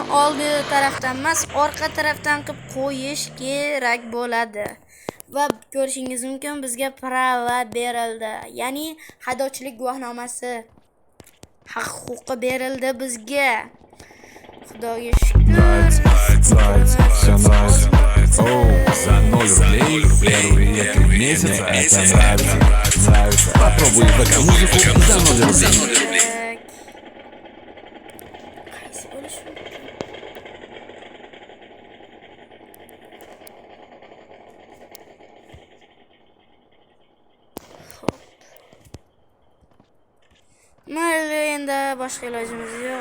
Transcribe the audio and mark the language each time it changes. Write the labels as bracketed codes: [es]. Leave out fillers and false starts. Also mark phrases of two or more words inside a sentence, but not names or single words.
[uz] oldi tarafdan emas, orqa tarafdan qilib qo'yish kerak bo'ladi. Va ko'rishingiz mumkin, bizga prava berildi. Ya'ni haydovchilik guvohnomasi huquqi berildi bizga. Xudoga shukr. [ru] Все нравится. За 0 рублей первые 3 месяца это нравится. Попробуй ВК-музыку за 0 рублей. [uz] Mayli, endi boshqa ilojimiz yo'q.